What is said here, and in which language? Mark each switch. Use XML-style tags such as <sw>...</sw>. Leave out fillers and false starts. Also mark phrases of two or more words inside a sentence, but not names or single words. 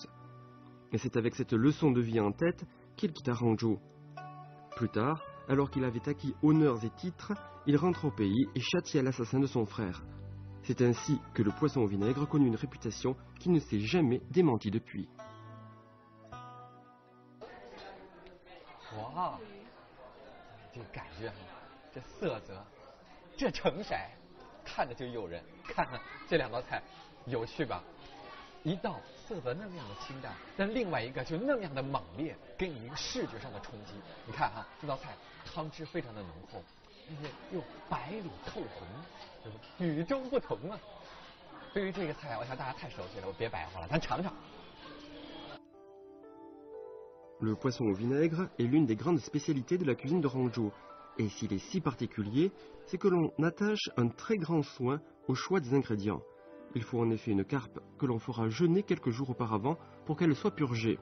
<fr>Et c'est avec cette leçon de vie en tête qu'il quitta Hangzhou. Plus tard, alors qu'il avait acquis honneurs et titres, il rentra au pays et châtia l'assassin de son frère. C'est ainsi que le poisson au vinaigre connut une réputation qui ne s'est jamais démentie depuis.</fr> <zh>哇，这个感觉，这色泽，这成色，看着就诱人。看看这两道菜，有趣吧？一道色泽那么样的清淡，但另外一个就那么样的猛烈，给你一个视觉上的冲击。你看哈，这道菜汤汁非常的浓厚，而且又白里透红，对吧？与众不同啊！对于这个菜，我想大家太熟悉了，我别白话了，咱尝尝。</zh> <fr>Le poisson au vinaigre est l'une des grandes spécialités de la cuisine de Hangzhou. Et s'il est si particulier, c'est que l'on attache un très grand soin au choix des ingrédients. Il faut en effet une carpe que l'on fera jeûner quelques jours auparavant pour qu'elle soit purgée.</fr>